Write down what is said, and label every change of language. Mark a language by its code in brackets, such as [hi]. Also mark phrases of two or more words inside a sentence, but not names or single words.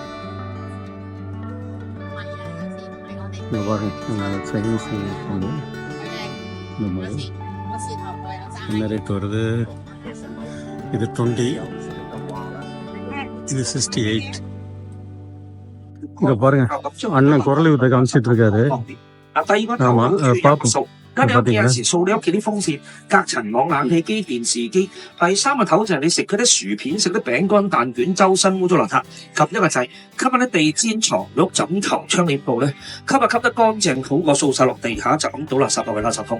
[ta] இங்கே பாருங்க, சைனீஸ் இந்த மாதிரி என்ன ரேட் வருது? இது 20, இது 68. இங்கே பாருங்க, அண்ணன் குரல் வித்தை காமிச்சிட்டு இருக்காரு. ஆமா, பார்ப்போம். [yue] 咁有陣時掃你屋企啲風扇、隔塵網、冷氣機、電視機。第三個頭就係你食嗰啲薯片、食啲餅乾、蛋卷，周身污糟邋遢。及一個就係吸下啲地氈、床褥、枕頭、窗簾布咧，吸得乾淨好過掃晒落地下就咁倒垃圾落去垃圾桶。